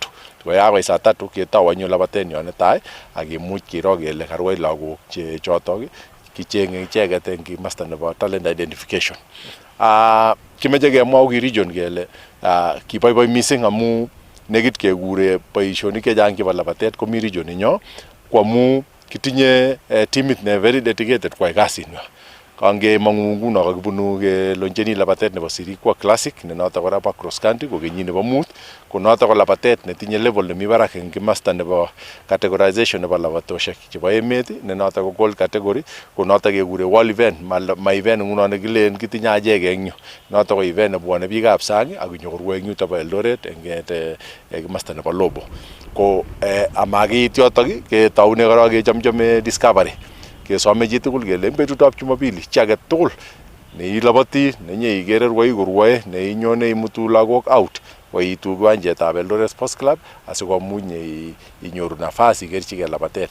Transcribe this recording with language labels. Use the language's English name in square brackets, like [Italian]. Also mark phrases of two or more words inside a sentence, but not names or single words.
[Kalenjin] Koyakoi saa 3 ketou anyun labatet nyo netai ak imuch kiro kele karwai lagok che chotok kicheng'e icheket eng kimasta nebo talent identification. Kimeche kemwau ki region kele kiboiboi mising amu nekit kekure boisionik chechang chebo labatet komi region inyo ko amu kitinye timit ne [English] very dedicated [Kalenjin] kwai kasinwa. Kangemong'u nguno kakibunu keloncheni labatet nebo Sirikwa Classic ne notok kora bo [English] cross country [Kalenjin] ko kenyit nebo 5 ko notok ko labatet netinye level nemi barak eng kimasta nebo categorization nebo labatosiek chebo emet ne notok ko [English] gold category [Kalenjin] ko notok kekure [English] world event [Kalenjin] ma event nguno nekilen kitinye achek eng yu. Notok ko event nebwone biikab sang ak nyokorue eng yutok bo Eldoret eng kimasta nebo Lobo. Ko amakiit yotok ketoune kora kechomchome discovery. Kesome chitugul kele eng betutab Jumapili chi age tugul neiloboti nenyikere rwoi korwoe neinyone imutu lagok out koitu kiwanjetab Eldoret Sports Club asikomuch inyoru nafas ikerchigei labatet.